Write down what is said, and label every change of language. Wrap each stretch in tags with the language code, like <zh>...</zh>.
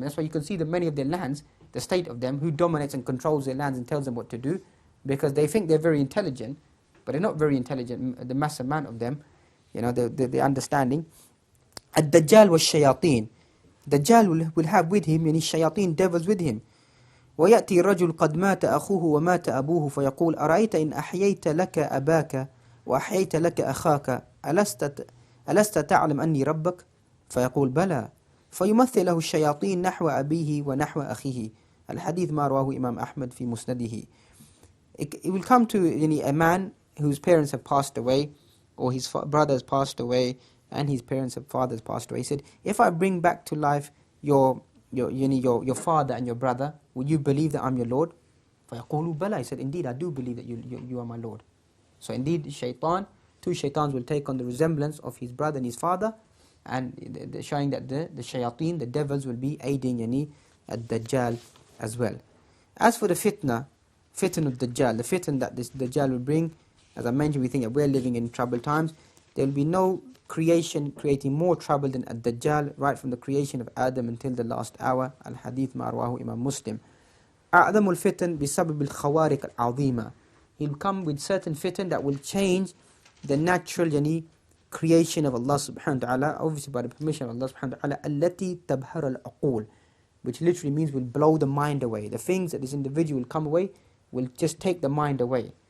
<en>That's why you can see that many of their lands, the state of them, who dominates and controls their lands and tells them what to do, because they think they're very intelligent, but they're not very intelligent, the mass amount of them, the understanding. Ad-Dajjal was shayateen. Dajjal will have with him shayateen, devils with him.</en> <ar>وَيَأْتِي رَجُلْ قَدْ مَاتَ أَخُوهُ وَمَاتَ أَبُوهُ فَيَقُولُ أَرَأَيْتَ إِنْ أَحْيَيْتَ لَكَ أَبَاكَ وَأَحْيَيْتَ لَكَ أَخَاكَ أَلَسْتَ تَعْلَمْ أَنِّي رَبَّكَ فيقول بلى فيمثل له الشياطين نحو أبيه ونحو أخيه. الحديث ما رواه إمام أحمد في مسنده.</ar> <en>It will come to a man whose parents have passed away, or his brother has passed away, and his parents and fathers passed away. He said, if I bring back to life your father and your brother, will you believe that I'm your Lord?</en> <ar>فَيَقُولُوا بَلَى.</ar> <en>He said, indeed, I do believe that you are my Lord. So indeed, two shaitans will take on the resemblance of his brother and his father, and showing that the shayateen, the devils, will be aiding ad-Dajjal as well. As for the fitn al-Dajjal, the fitn that this Dajjal will bring, as I mentioned, we think that we're living in troubled times. There will be no creation creating more trouble than ad-Dajjal, right from the creation of Adam until the last hour.</en> <ar>Al-Hadith ma rawahu Imam Muslim. أعظم الفتن بسبب الخوارق العظيمة.</ar> <en>He'll come with certain fitn that will change the natural creation of Allah subhanahu wa ta'ala, obviously by the permission of Allah subhanahu wa ta'ala,</en> <ar>التي تبهر العقول,</ar> <en>which literally means will blow the mind away. The things that this individual will come away will just take the mind away.</en>